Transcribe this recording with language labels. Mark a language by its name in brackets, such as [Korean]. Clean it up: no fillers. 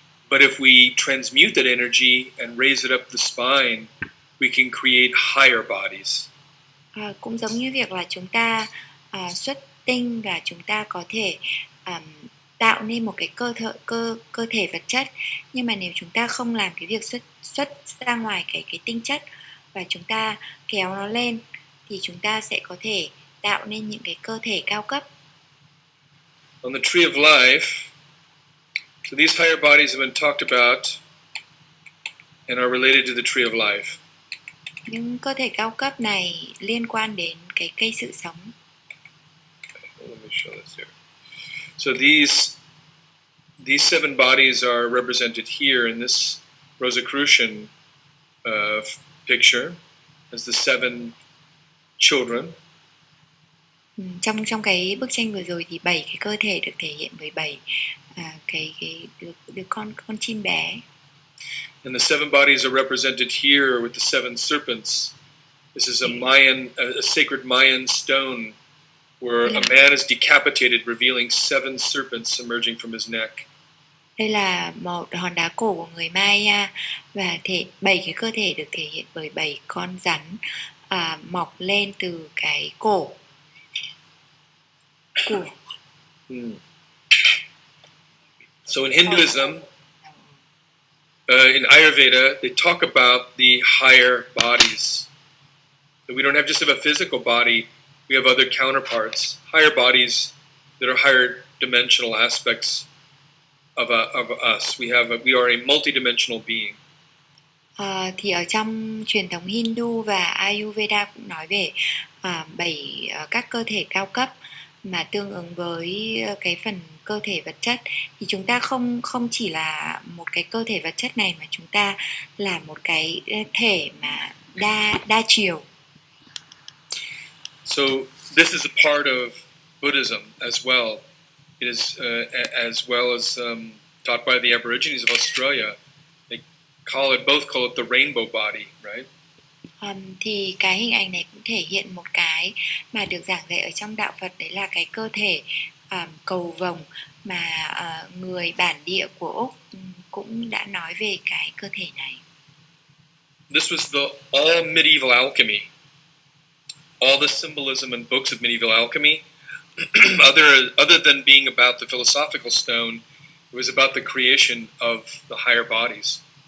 [English] But if we transmute that energy and raise it up the spine, we can create higher bodies. [Vietnamese] Cũng giống như việc là chúng ta xuất tinh và chúng ta có thể tạo nên một cái cơ thể vật chất, nhưng mà nếu chúng ta không làm cái việc xuất ra ngoài cái tinh chất và chúng ta kéo nó lên thì chúng ta sẽ có thể tạo nên những cái cơ thể cao cấp. [English] On the tree of life, so these higher bodies have been talked about and are related to the tree of life. [Vietnamese] Những cơ thể cao cấp này liên quan đến cái cây sự sống. [English] Let me show this here. So these 7 bodies are represented here in this Rosicrucian picture as the 7 children. [Vietnamese] Trong cái bức tranh vừa rồi thì 7 cái cơ thể được thể hiện với 7 cái đứa con chim bé. [English] And the 7 bodies are represented here with the 7 serpents. This is a sacred Mayan stone where a man is decapitated, revealing 7 serpents emerging from his neck. [Vietnamese] Đây là một hòn đá cổ của người Maya và 7 cái cơ thể được thể hiện bởi 7 con rắn mọc lên từ cái cổ của. [English] So in Hinduism, in Ayurveda, they talk about the higher bodies. So we don't just have a physical body, we have other counterparts, higher bodies that are higher dimensional aspects of us. We are a multidimensional being. [Vietnamese] Thì ở trong truyền thống Hindu và Ayurveda cũng nói về 7 các cơ thể cao cấp mà tương ứng với cái phần cơ thể vật chất, thì chúng ta không chỉ là một cái cơ thể vật chất này mà chúng ta là một cái thể mà đa chiều. [English] So this is a part of Buddhism as well. It is as well as taught by the Aborigines of Australia. They both call it the rainbow body, right? [Vietnamese] Thì cái hình ảnh này cũng thể hiện một cái mà được giảng dạy ở trong đạo Phật, đấy là cái cơ thể cầu vồng mà người bản địa của Úc cũng đã nói về cái cơ thể này. [English] This was all medieval alchemy. All the symbolism in books of medieval alchemy, other than being about the philosophical stone, it was about the creation of the higher bodies.